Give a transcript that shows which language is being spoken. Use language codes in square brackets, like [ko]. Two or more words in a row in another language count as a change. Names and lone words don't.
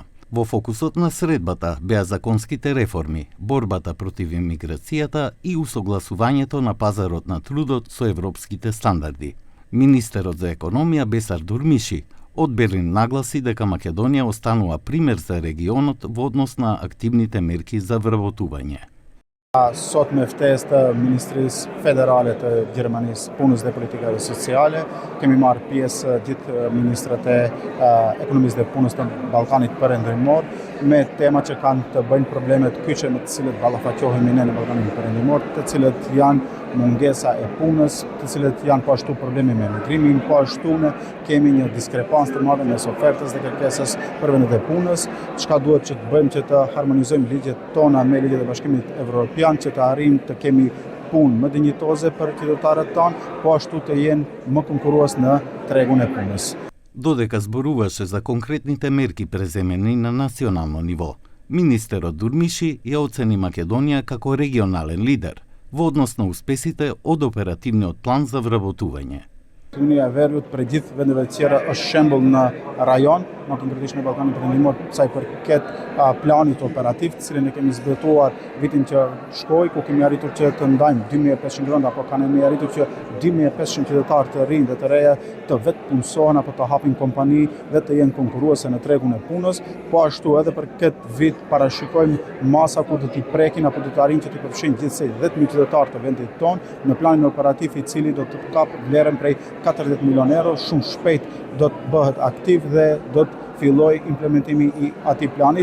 [mk] Во фокусот на средбата беа законските реформи, борбата против имиграцијата и усогласувањето на пазарот на трудот со европските стандарди. Министерот за економија Бесар Дурмиши од Берлин нагласи дека Македонија останува пример за регионот во однос на активните мерки за вработување. [sq] Sot me ftesë të Ministrisë Federale të Gjermanisë Punës dhe Politikave Sociale, kemi marrë pjesë gjithë ministrat e ekonomisë dhe punës të Ballkanit Perëndimor me tema që kanë të bëjnë problemet kyçe me të cilët ballafaqohemi ne në Ballkanin Perëndimor, të cilët janë mungesa e punës, të cilët janë po ashtu probleme me migrimin, po ashtu ne kemi një diskrepancë të madhe mes ofertës dhe kërkesës për vendet e punës, çka duhet që të bëjmë që të harmonizojmë ligjet tona me ligjet e Bashkimit Evropian, që të arrijmë të kemi punë më dinjitoze për qytetarët tanë, po ashtu të jenë më konkurrues në tregun e punës. [mk] Додека зборуваше за конкретните мерки преземени на национално ниво, министерот Дурмиши ја оцени Македонија како регионален лидер во однос на успесите од оперативниот план за вработување. [sq] Unia e Veriut për gjithë vendeve të tjera është shembull në rajon, më konkretisht në Ballkanin Perëndimor, sa i përket planit operativ, të cilin e kemi zbatuar vitin që shkoi, ku kemi arritur që të ndajmë 2500 rënda, apo kemi arritur që 2500 qytetarë të rinj dhe të reja të vetë punësohen apo të hapin kompani dhe të jenë konkurruese në tregun e punës, po ashtu edhe për këtë vit parashikojmë masa ku do t'i prekin apo do të arrijnë që t'i përfshin gjithsej 10.000 qytetarë të vendit tonë në planin operativ i cili do të kapë vlerën prej 40 milion euro, shumë shpejt do të bëhet aktiv dhe do të filloj implementimi i atij planit.